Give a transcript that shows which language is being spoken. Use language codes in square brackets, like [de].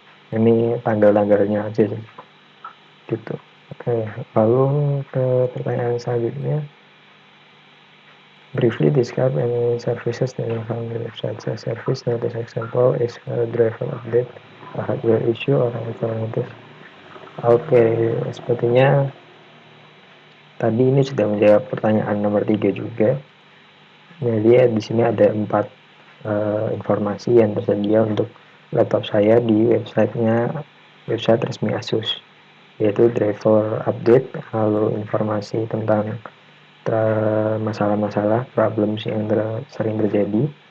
[id] Ini tanggal-tanggalnya aja sih. Gitu. Oke, lalu ke pertanyaan selanjutnya. [en] Briefly describe any services that you found on the website. A service not as example is a driver update, a hardware issue, or alternative. [id] Oke, sepertinya tadi ini sudah menjawab pertanyaan nomor 3 juga. Jadi di sini ada 4 informasi yang tersedia untuk laptop saya di website resmi Asus, yaitu driver update, lalu informasi tentang masalah-masalah problems yang sering terjadi,